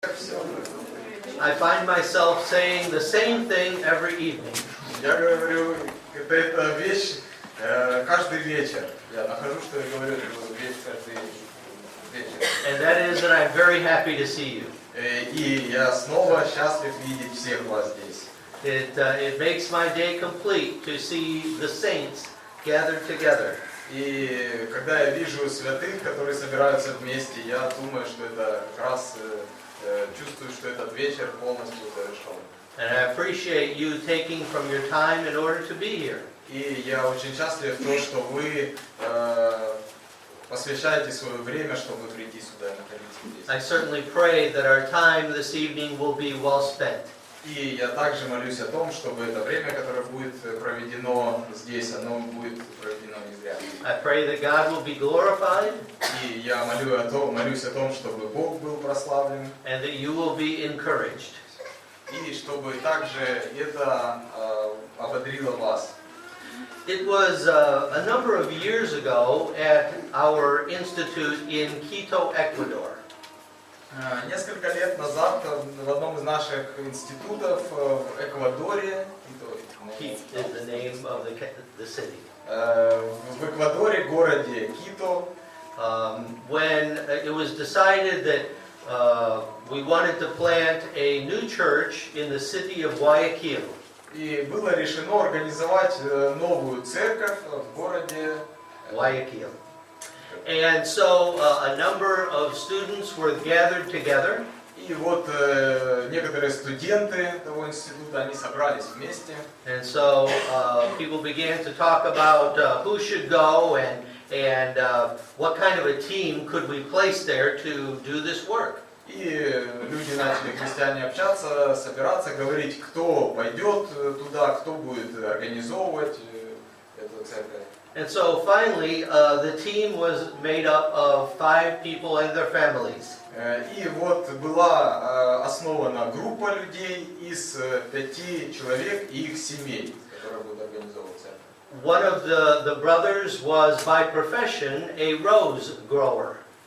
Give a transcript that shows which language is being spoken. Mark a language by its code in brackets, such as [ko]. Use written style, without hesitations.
[en] I find myself saying the same thing every evening. [ru] Я говорю, это вещь каждый вечер. Я нахожу, что я говорю эту вещь каждый вечер. [en] And that is that I'm very happy to see you. [ru] И я снова счастлив видеть всех вас здесь. [en] It makes my day complete to see the saints gathered together. [ru] И когда я вижу святых, которые собираются вместе, я думаю, что это как раз чувствую, что этот вечер полностью завершен. [en] And I appreciate you taking from your time in order to be here. [ru] И я очень счастлив то, что вы посвящаете свое время, чтобы прийти сюда и находиться здесь. [en] I certainly pray that our time this evening will be well spent. [ru] И я также молюсь о том, чтобы это время, которое будет проведено здесь, оно будет проведено не зря. [en] I pray that God will be glorified. [ru] И я молюсь о том, чтобы Бог был прославлен. [en] And that you will be encouraged. [ru] И чтобы также это ободрило вас. [en] It was a number of years ago at our institute in Quito, Ecuador. [ru] Несколько лет назад в одном из наших институтов в Эквадоре, [en] Quito is the name of the city. [ru] В Эквадоре, городе Кито, [en] When it was decided that we wanted to plant a new church in the city of Guayaquil. [ru] и было решено организовать новую церковь в городе Guayaquil. [en] And so a number of students were gathered together. [ru] И вот некоторые студенты того института, они собрались вместе. [en] And so people began to talk about who should go and what kind of a team could we place there to do this work. [ru] И люди начали, христиане, общаться, собираться, говорить, кто пойдет туда, кто будет организовывать эту церковь. [en] And so finally the team was made up of 5 people and their families. [ru] И вот была основана группа людей из 5 человек и их семей, которые будут организовывать церковь. [en] One of the brothers was by profession a rose grower.